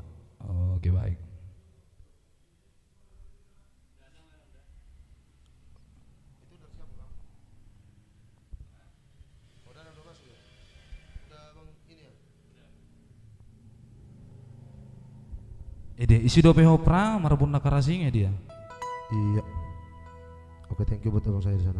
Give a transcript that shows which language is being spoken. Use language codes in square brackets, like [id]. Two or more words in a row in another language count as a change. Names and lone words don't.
[id] Oke baik. [bbc] Dia isi dope hopra marbun nakarasingnya dia. [id] Iya. Oke, [en] thank you [id] buat abang saya di sana.